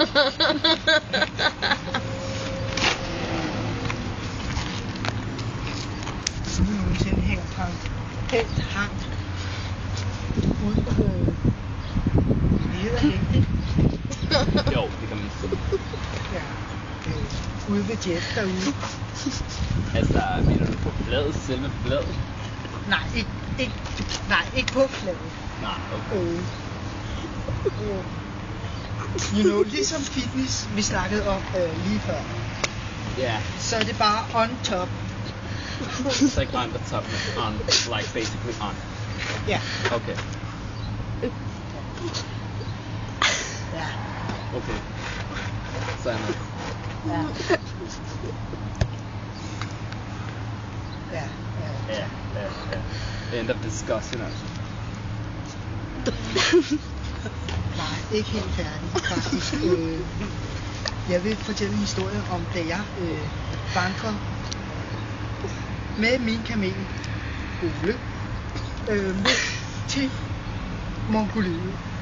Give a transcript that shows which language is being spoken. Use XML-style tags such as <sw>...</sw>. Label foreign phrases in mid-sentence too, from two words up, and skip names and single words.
<da>Så du nogensinde hænger hængt ud på... Det hedder hængt, ikke? Jo, det kan man sige. Ja. Ude ved Jeff derude. Altså, mener du på bladet, selve bladet? Nej, ikke på fladet. Nej, okay.</da> <en>You know,</en> <da>ligesom fitness, vi snakkede om lige før. Ja. Så er det bare</da> <en>on top. It's like on the top, on, like basically on.</en> <da>Ja. Okay. Ja. Okay. Så er jeg Ja. Ja.</da> <en>ja. End of discussion,</en> <da>altså. Nej, ikke helt færdig, faktisk. Jeg vil fortælle en historie om, da jeg vandrer med min kamel, Ole, til Mongoliet.</da>